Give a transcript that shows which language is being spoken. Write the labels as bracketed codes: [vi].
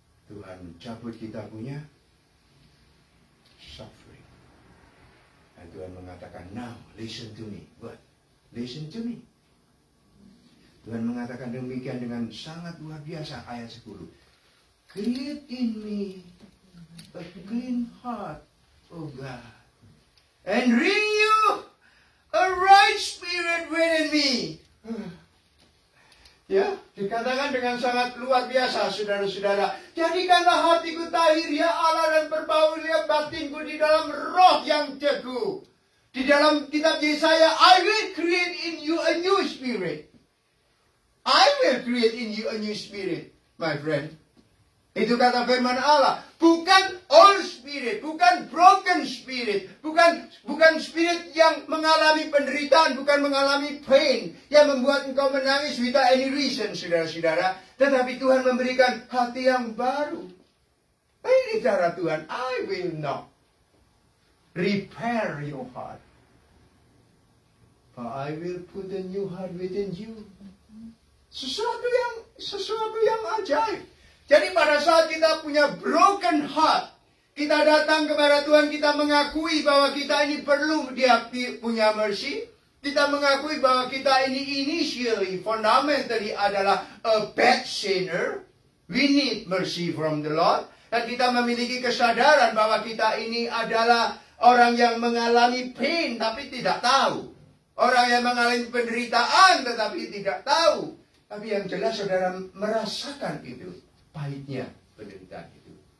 [id] Tuhan mencabut kita punya suffering. Dan Tuhan mengatakan, [en] now listen to me. What? Listen to me. [id] Tuhan mengatakan demikian dengan sangat luar biasa. Ayat 10. [en] Create in me a clean heart, oh God. And renew a right spirit within me. [id] Ya, dikatakan dengan sangat luar biasa, saudara-saudara. Jadikanlah hatiku tahir, ya Allah, dan perbaulilah batinku di dalam roh yang teguh. Di dalam kitab Yesaya, [en] I will create in you a new spirit. I will create in you a new spirit, my friend. [id] Itu kata firman Allah. Bukan [en] old spirit, [id] bukan [en] broken spirit, [id] bukan spirit yang mengalami penderitaan, bukan mengalami pain, yang membuat engkau menangis [en] without any reason, [id] saudara-saudara. Tetapi Tuhan memberikan hati yang baru. Ini cara Tuhan. [en] I will not repair your heart, but I will put a new heart within you. [id] Sesuatu yang ajaib. Jadi pada saat kita punya [en] broken heart, [id] Kita datang kepada Tuhan, kita mengakui bahwa kita ini perlu Dia punya mercy. Kita mengakui bahwa kita ini [en] initially, fundamentally [id] adalah [en] a bad sinner. We need mercy from the Lord. [id] Dan kita memiliki kesadaran bahwa kita ini adalah orang yang mengalami pain tapi tidak tahu. Orang yang mengalami penderitaan tetapi tidak tahu. Tapi yang jelas saudara merasakan itu. Pahitnya penderitaan itu.